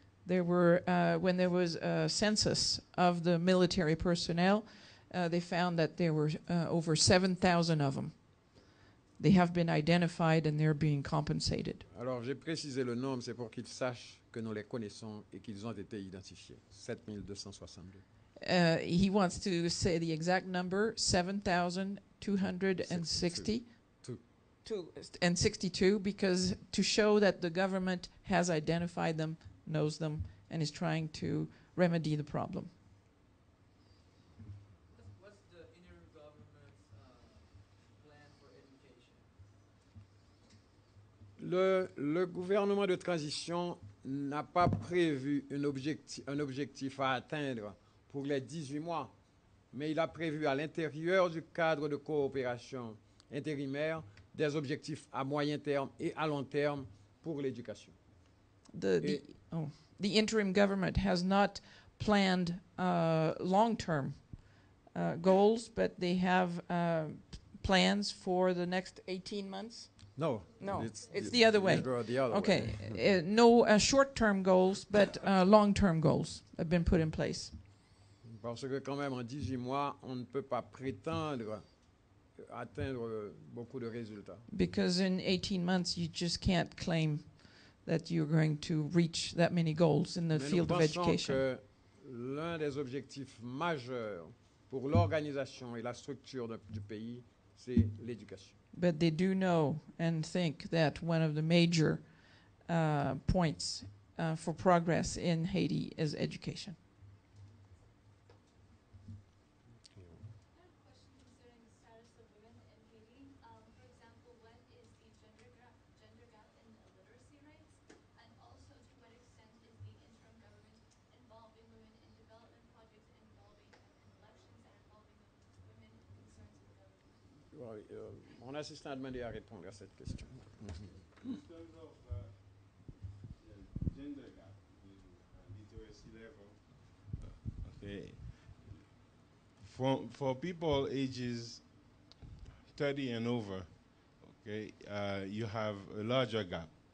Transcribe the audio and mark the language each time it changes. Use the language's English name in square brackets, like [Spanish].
[English] There were, when there was a census of the military personnel, they found that there were over 7,000 of them. They have been identified and they're being compensated. [French] Alors j'ai précisé le nombre, c'est pour qu'ils sachent que nous les connaissons et qu'ils ont été identifiés. 7262. [English] He wants to say the exact number, 7,260. And 62, because to show that the government has identified them, knows them, and is trying to remedy the problem. What's the interim government's plan for education? [French] Le gouvernement de transition n'a pas prévu un objectif à atteindre pour les 18 mois, mais il a prévu à l'intérieur du cadre de coopération intérimaire des objectifs à moyen terme et à long terme pour l'éducation. [English] The interim government has not planned long-term goals, but they have plans for the next 18 months. No, it's the other way. The other Okay, way. no short-term goals, but long-term goals have been put in place. [French] Parce que quand même en 18 mois, on ne peut pas prétendre atteindre beaucoup de résultats. [English] Because in 18 months, you just can't claim that you're going to reach that many goals in the [French] Mais nous [English] field of [French] pensons [English] education. [French] que l'un des objectifs majeurs pour l'organisation et la structure du pays, c'est l'éducation. [English] But they do know and think that one of the major points for progress in Haiti is education. I have a question concerning the status of women in Haiti. For example, what is the gender gap in illiteracy rates? And also, to what extent is the interim government involving women in development projects involving them in elections and involving women in concerns of the government? [French] Mon assistant a demandé à répondre à cette question. [English] In terms of the gender gap in literacy level, okay, for people ages 30 and over, okay, you have a larger gap.